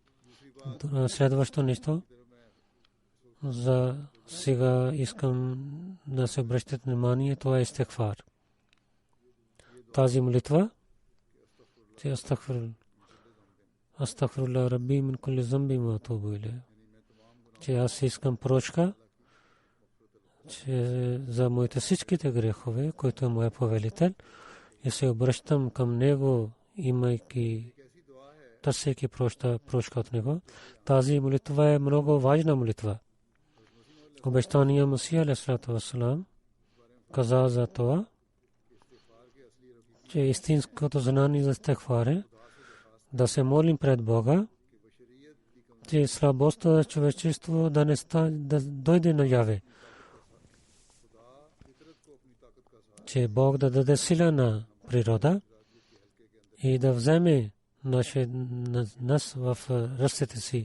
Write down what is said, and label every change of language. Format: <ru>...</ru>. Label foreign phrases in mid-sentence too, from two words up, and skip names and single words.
<bg>Следващо нещо. За сега искам да се обръщате внимание, това е истигфар. Тази молитва, че</bg> <ar>أستغفر الله ربي من كل ذنب وأتوب إليه,</ar> <bg>че аз искам прошка, че за моите всичките грехове, които е моя повелител, и се обръщам към него, имайки, търсейки прошка от него. Тази молитва е много важна молитва. Обещания Масия</bg> <ar>عليه الصلاة والسلام</ar> <bg>каза за това, че истинското знание за истигфар е да се молим пред Бога, че слабостта на човечество да дойде наяве, че Бог да даде сила на природа и да вземе нас в ръцете си.</bg>